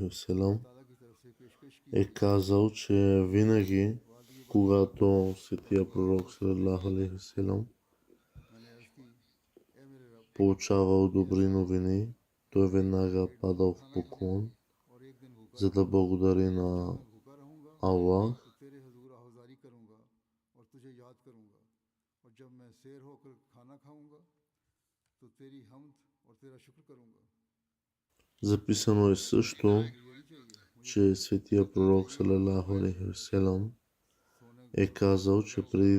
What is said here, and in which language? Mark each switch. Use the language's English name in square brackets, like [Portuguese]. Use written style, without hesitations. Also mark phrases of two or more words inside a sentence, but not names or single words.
[Arabic] وسلم [Bulgarian] е казал, че винаги, когато Светия Пророк [Arabic] صلى الله عليه وسلم [Bulgarian] получавал добри новини, той веднага падал в поклон за да благодари на Аллах. Записано е също, че светия пророк [Arabic] صلى الله عليه وسلم [Bulgarian] е казал, че преди